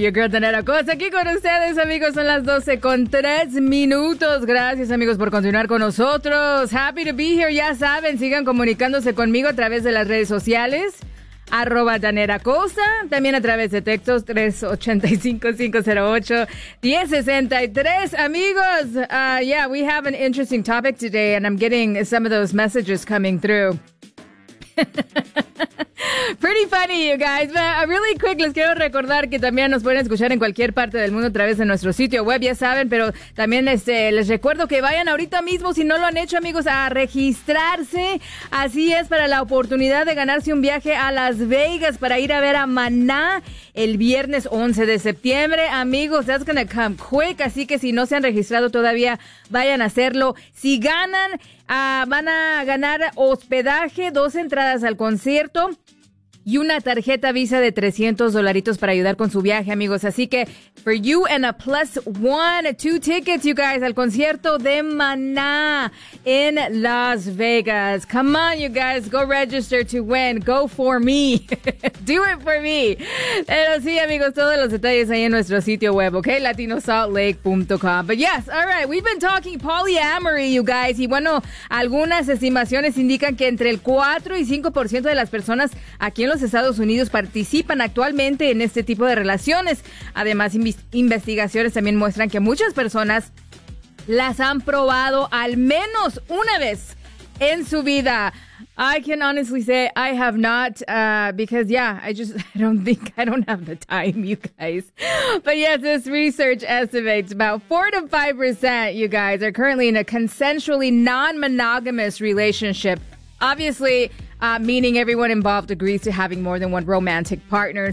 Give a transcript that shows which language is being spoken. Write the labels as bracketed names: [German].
[English] Your girl [Spanish] Tanet Acosta aquí con ustedes, amigos. Son las 12:03. Gracias, amigos, por continuar con nosotros. [English] Happy to be here. [Spanish] Ya saben, sigan comunicándose conmigo a través de las redes sociales. Arroba Tanet Acosta, también a través de textos 385-508-1063. [English] Amigos, yeah, we have an interesting topic today, and I'm getting some of those messages coming through. Pretty funny, you guys. But really quick, [Spanish] les quiero recordar que también nos pueden escuchar en cualquier parte del mundo a través de nuestro sitio web, ya saben, pero también les recuerdo que vayan ahorita mismo, si no lo han hecho, amigos, a registrarse. Así es, para la oportunidad de ganarse un viaje a Las Vegas para ir a ver a Maná el viernes 11 de septiembre. Amigos, [English] that's gonna come quick, [Spanish] así que si no se han registrado todavía, vayan a hacerlo. Si ganan, van a ganar hospedaje, 2 entradas al concierto y una tarjeta Visa de $300 para ayudar con su viaje, amigos. Así que, [English] for you and a plus one, 2 tickets, you guys, [Spanish] al concierto de Maná en Las Vegas. [English] Come on, you guys, go register to win. Go for me. Do it for me. [Spanish] Pero sí, amigos, todos los detalles ahí en nuestro sitio web, ¿ok? LatinoSaltLake.com. [English] But yes, all right, we've been talking polyamory, you guys. [Spanish] Y bueno, algunas estimaciones indican que entre el 4 y 5% de las personas aquí en los Estados Unidos participan actualmente en este tipo de relaciones. Además, investigaciones también muestran que muchas personas las han probado al menos una vez en su vida. [English] I can honestly say I have not, because yeah, I don't have the time, you guys. But yes, this research estimates about 4 to 5%, you guys, are currently in a consensually non-monogamous relationship. Obviously, meaning everyone involved agrees to having more than one romantic partner.